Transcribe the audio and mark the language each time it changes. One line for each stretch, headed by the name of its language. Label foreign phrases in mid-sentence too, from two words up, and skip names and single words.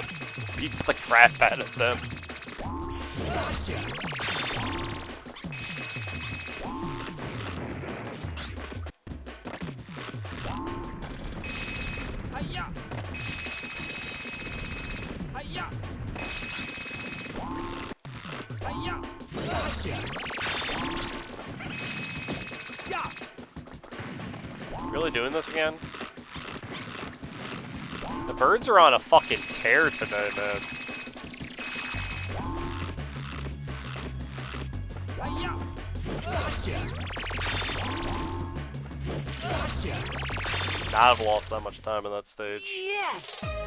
English: Beats the crap out of them. Hi-ya! Hi-ya! Hi-ya! Yeah! Really doing this again? The birds are on a fucking tear today, man. Hi-ya! Not have lost that much time in that stage. Yes!